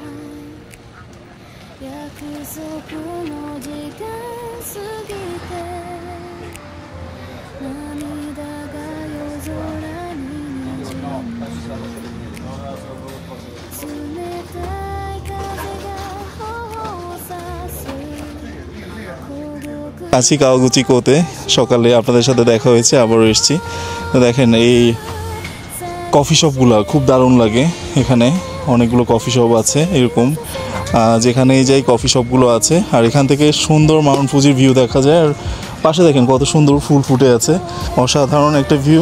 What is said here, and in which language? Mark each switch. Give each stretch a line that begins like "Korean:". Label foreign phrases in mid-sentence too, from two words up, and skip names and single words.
Japanese: 約束の時間過ぎて涙が夜空ににじんで冷たい風が頬を刺す。
Bangla: আছি কাওয়াগুচিকোতে। সকালে আপনাদের সাথে দেখা হয়েছে, আবারও এসেছি। তো দেখেন এই কফি শপগুলো খুব দারুণ লাগে। এখানে অনেকগুলো কফি শপ আছে এরকম, যেখানে যাই কফি শপগুলো আছে। আর এখান থেকে সুন্দর মাউন্ট ফুজির ভিউ দেখা যায়। আর পাশে দেখেন কত সুন্দর ফুল ফুটে আছে, অসাধারণ একটা ভিউ।